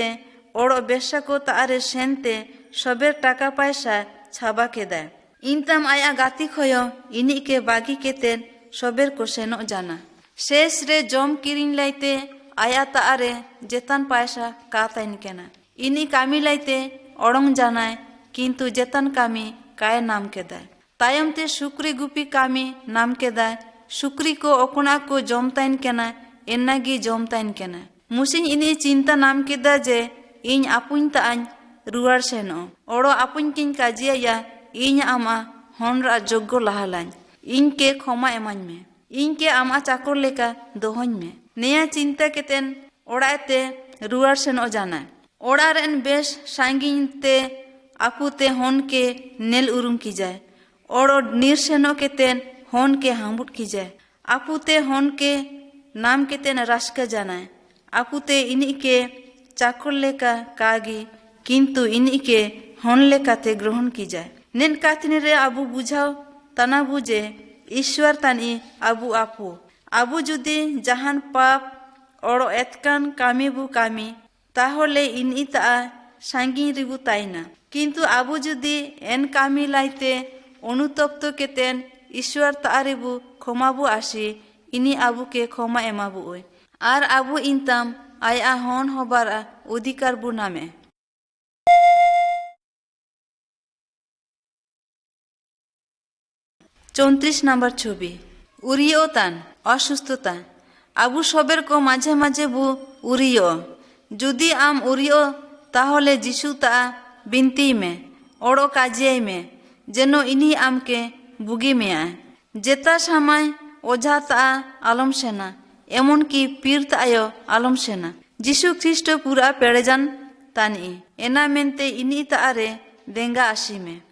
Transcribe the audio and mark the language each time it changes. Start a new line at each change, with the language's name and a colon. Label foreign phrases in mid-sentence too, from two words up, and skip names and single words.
Santali: ওড় বেশাকো তারে সেনতে সবের টাকা পয়সা ছাবা কেদায় ইনতাম আয়া গাতি খয় ইনিকে বাগি কেতেন সবের কো সেনো জানা শেষ রে জম কিরিং লাইতে আয়া তারে যেতান পয়সা কা তাইন কেনা ইনি কামি লাইতে অড়ং জানায় কিন্তু যেতান কামি কায় নাম কেদায় তায়মতে শুক্রি গুপি কামি নাম কেদায় শুক্রি को ओकना को जमताइन केना एन्नागी जमताइन केना मुसिन इनी चिंता नाम केदा जे इन आपुन तान रुआर सेनो ओड़ो आपुन किन काजिया या इन आमा हनरा जोग्य लाहालाñ इनके क्षमा एमाñ में इनके आमा चाकर लेका दोहñ में नेया चिंता केतेन ओड़ाते रुआर सेनो जाना ओड़ारेन बेश सांगिन ते आपुते हन के नेल उरुम की जाए ओड़ो नीर सेनो केतेन हन के हामुट की जाए आपुते हन के नाम केतेन रास्का जानाय आपुते इनी के चाकर लेका कागी किंतु इनी के हन लेकाते ग्रहण की जाए नेन कातनी रे आबू बुझाओ तना बुझे ईश्वर तानी आबू आबू जुदी जहान पाप ओड़ो एतकान कामी बु कामी ताहले इनी ता सांगी रिबु ताइना किंतु आबू जुदी एन कामी लाइते अनुतप्त केतेन ईश्वर तारेबु क्षमाबु आशी इनी आबू के क्षमा एमाबु ओय आर आबू इनताम आया हन हबार अधिकार बु नामे 34 নম্বর ছবি উরিও তান অসুস্থতা আবু সবের কো মাঝে মাঝে বু উরিও যদি আম উরিও তাহলে যিশু তা বিনতি মে ওড়ো কাজিয়াই মে যেন ইনি আমকে বুগি মে আয় যেতা সময় ওঝা তা আলম সেনা এমনকি পীর তায় আলম সেনা যিশু খ্রিস্ট পুরা পেড়ে যান তানি এনা মেনতে ইনি তারে দেঙ্গা আসি মে